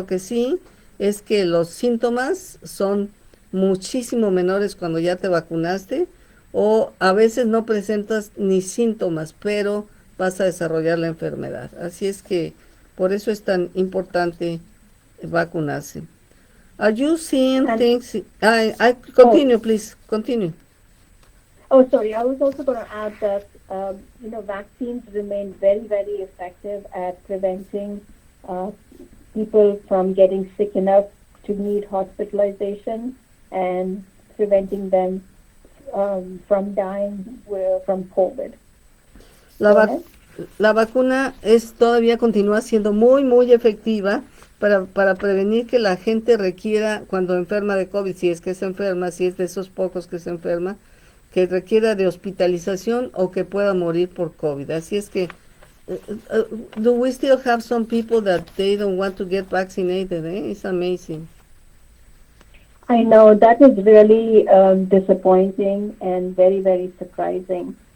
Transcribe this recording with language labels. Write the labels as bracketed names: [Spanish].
[Spanish] Lo que sí es que los síntomas son muchísimo menores cuando ya te vacunaste, o a veces no presentas ni síntomas, pero vas a desarrollar la enfermedad. Así es que por eso es tan importante vacunarse. [English] Are you seeing things? I continue, please, continue. Oh, sorry. I was also going to add that, vaccines remain very, very effective at preventing people from getting sick enough to need hospitalization and preventing them from dying from COVID. [Spanish] La vacuna todavía continúa siendo muy, muy efectiva para prevenir que la gente requiera, cuando enferma de COVID, si es que se enferma, si es de esos pocos que se enferma, que requiera de hospitalización o que pueda morir por COVID. Así es que, [English] do we still have some people that they don't want to get vaccinated? It's amazing. I know, that is really disappointing and very, very surprising.